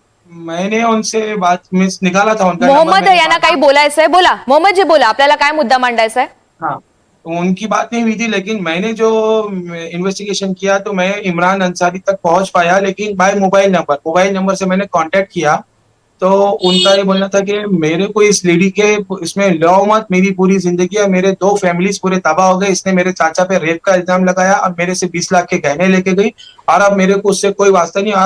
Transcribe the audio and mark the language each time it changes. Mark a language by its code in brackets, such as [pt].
[hi] मैंने उनसे बात मिस निकाला था उनका मोहम्मद नंबर, [mr] यांना काही बोलायचंय? बोला मोहम्मद जी, बोला, आपल्याला काय मुद्दा मांडायचा आहे? [hi] हाँ, तो उनकी बात नहीं हुई थी, लेकिन मैंने जो इन्वेस्टिगेशन किया तो मैं इमरान अंसारी तक पहुंच पाया, लेकिन बाय मोबाइल नंबर से मैंने कांटेक्ट किया तो उनका ये बोलना था कि मेरे को इस लेडी के इसमें लो मत, मेरी पूरी जिंदगी और मेरे 2 फैमिलीज पूरे तबाह हो गए, इसने मेरे चाचा पे रेप का इल्जाम लगाया और मेरे से 20 लाख के गहने लेके गई और अब मेरे को उससे कोई वास्ता नहीं।